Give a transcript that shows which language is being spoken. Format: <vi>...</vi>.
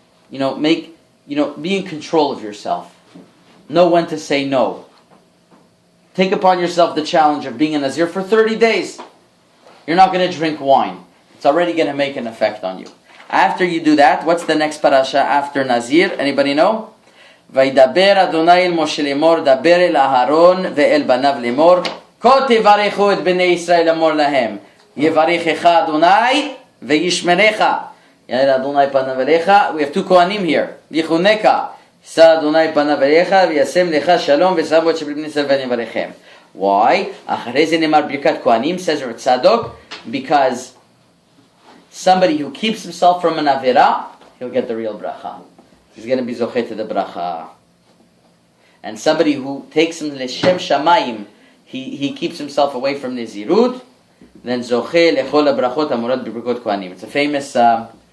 <en>Be in control of yourself. Know when to say no. Take upon yourself the challenge of being a Nazir for 30 days. You're not going to drink wine. It's already going to make an effect on you. After you do that, what's the next parasha after Nazir? Anybody know?</en> <he>וידבר אדוני אל משה לאמור, דבר אל אהרון ואל בניו לאמור, כה תברכו את בני ישראל לאמור להם, יברכך אדוני וישמרך. יאיר אדוני פניו אליך.</he> <en>We have two kohanim here.</en> <he>ויחונך, שא אדוני פניו אליך וישם לך שלום ושמו את שבט בני ישראל ויברכם.</he> <en>Why?</en> <he>אחרי זה נאמר ברכת כהנים,</he> <en>says Rav Tzadok, because somebody who keeps himself from an avera, he'll get the real bracha. He's going to be zochet to the bracha. And somebody who takes him l'shem shamayim, he keeps himself away from nizirut, then</en> <he>zoche lechol habrachot amurat b'brikot kohanim.</he>